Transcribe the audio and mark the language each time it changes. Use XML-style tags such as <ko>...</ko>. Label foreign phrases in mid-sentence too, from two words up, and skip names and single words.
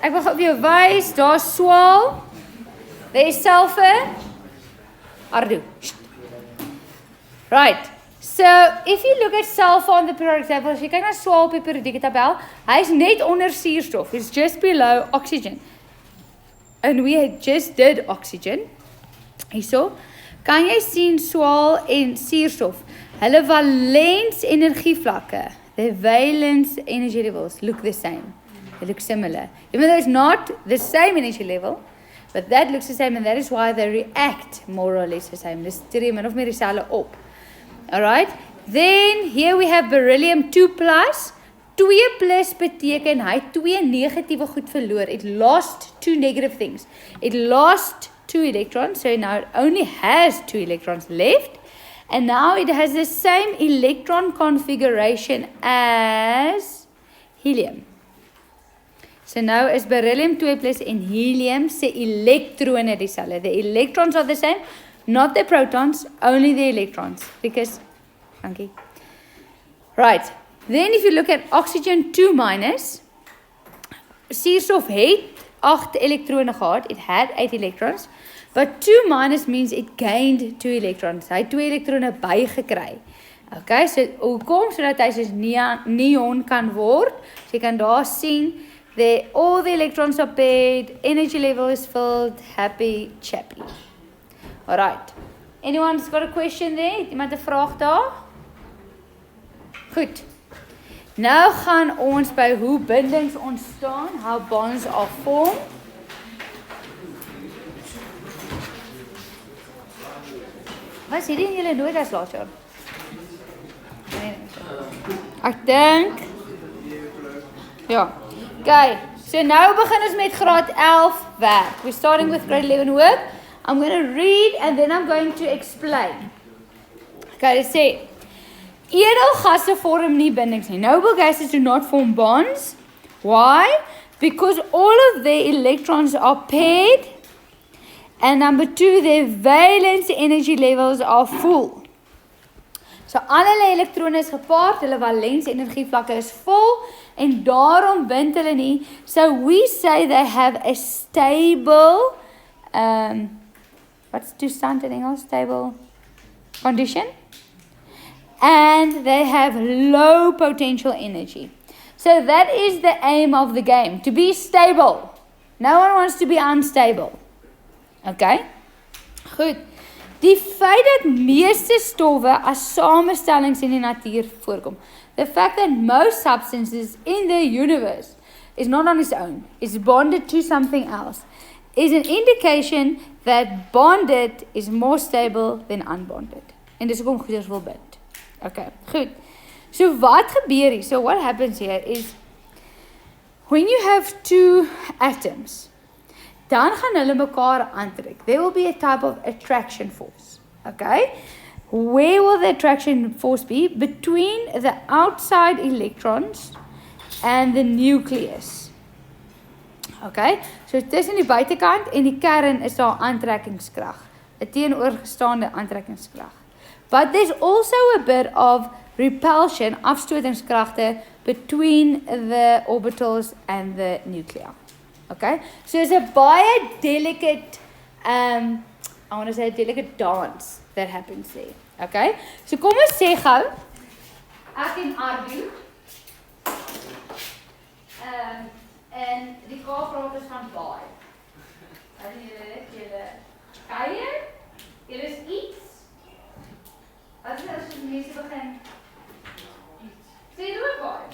<af>Ek wil gou vir jou wys, daar's swaal.</af> <en>There's sulfur. Ardu. Right. So, if you look at sulfur on the periodic table,</en> <af>as jy kyk na swaal op die periodieke tabel, hy's net onder suurstof.</af> <en>It's just below oxygen. And we just did oxygen.</en> <af>Hierso, kan jy sien swaal en suurstof, hulle valens energievlakke,</af> <en>the valence energy levels look the same. They look similar. Even though it's not the same energy level, but that looks the same, and that is why they react more or less the same.</en> <af>Dis tree min of meer dieselfde op.</af> <en>Alright, then here we have beryllium 2+.</en> <af>2+ beteken hy 2 negatiewe goed verloor.</af> <en>It lost 2 negative things. It lost 2 electrons, so now it only has 2 electrons left. And now it has the same electron configuration as helium. So now</en> <af>is beryllium 2+ en helium se elektrone dieselfde.</af> <en>The electrons are the same, not the protons, only the electrons. Because, dankie. Right, then if you look at oxygen 2-,</en> <af>suurstof het 8 elektrone gehad,</af> <en>it had 8 electrons. But 2- means it gained 2 electrons.</en> <af>Hy het 2 elektrone bygekry. Okay, so hoekom? Sodat hy soos neon kan word. So jy kan daar sien,</af> <en>all the electrons are paired, energy level is filled, happy, chappy. Alright. Anyone's got a question there?</en> <af>Iemand 'n vraag daar? Goed. Nou gaan ons by hoe bindings ontstaan,</af> <en>how bonds are formed.</en> <af>Was hierdie in julle nooit as laat jaar? Nee. Ek dink. Ja. Okay. So nou begin ons met graad 11 werk.</af> <en>We're starting with grade 11 work. I'm going to read and then I'm going to explain. Okay, let's see.</en> <af>Edelgasse vorm nie bindings nie.</af> <en>Noble gases do not form bonds. Why? Because all of their electrons are paired. And number 2, their valence energy levels are full.</en> <af>So al hulle elektrone is gepaard, hulle valens energievlakke is vol en daarom bind hulle nie.</af> <en>So we say they have a stable what's</en> <af>toestand in Engels?</af> <en>Stable condition. And they have low potential energy. So that is the aim of the game, to be stable. No one wants to be unstable. Okay? Goed.</en> <af>Die feit dat meeste stowwe as samestellings in die natuur voorkom.</af> <en>The fact that most substances in the universe is not on its own, is bonded to something else, is an indication that bonded is more stable than unbonded.</en> <af>En dis hoekom goeders wil bind. Okay, goed. So wat gebeur hier?</af> <en>So what happens here is when you have two atoms,</en> <af>dan gaan hulle mekaar aantrek.</af> <en>There will be a type of attraction force. Okay? Where will the attraction force be? Between the outside electrons and the nucleus. Okay?</en> <af>So tussen die buitekant en die kern is daar aantrekkingskrag. 'n teenoorgestaande aantrekkingskrag.</af> <en>But there's also a bit of repulsion, afstotingskragte between the orbitals and the nuclei. Okay, so it's a baie delicate, I want to say a delicate dance that happens there.</en> <af>Okay, so kom ons sê gou, ek en Ardu, en die Kaapraad is van baie. As julle kuier, julle is iets, as die mense begin, sê jy ook baie?</af>